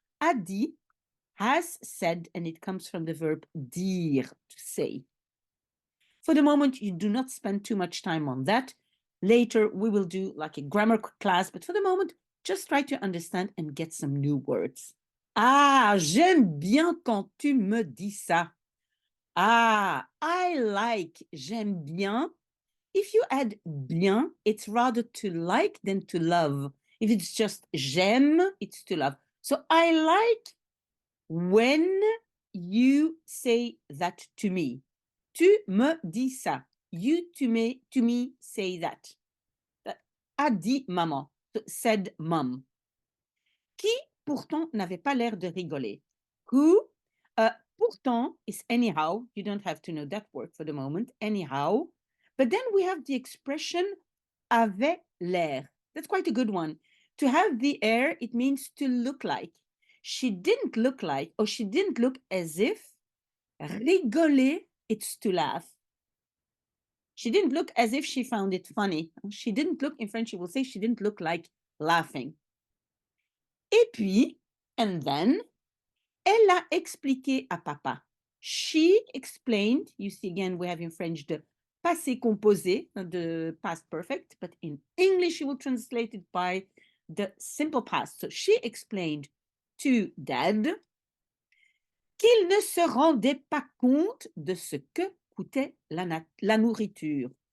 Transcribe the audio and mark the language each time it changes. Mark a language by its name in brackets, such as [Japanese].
[French] A dit [English] has said, and it comes from the verb dire, to say. For the moment, you do not spend too much time on that. Later, we will do like a grammar class, but for the moment, just try to understand and get some new words. [French] Ah, j'aime bien quand tu me dis ça. [English] Ah, I like, [French] j'aime bien. [English] If you add bien, it's rather to like than to love. If it's just j'aime, it's to love. So I like when you say that to me. [French] Tu me dis ça. [English] You to me say that. [French] A dit maman. [English] So, said mom. [French] Qui pourtant n'avait pas l'air de rigoler. [English] Who pourtant is anyhow. You don't have to know that word for the moment. Anyhow. But then we have the expression [French] avait l'air. [English] That's quite a good one. To have the air, it means to look like. She didn't look like, or she didn't look as if. Rigoler, it's to laugh. She didn't look as if she found it funny. She didn't look, in French, you will say she didn't look like laughing. [French] Et puis, [English] and then, [French] elle a expliqué à papa. [English] She explained, you see again, we have in French the passé composé, the past perfect, but in English, you will translate it by the simple past. So she explained to dad [French] qu'il ne se rendait pas compte de ce que coûtait la nourriture.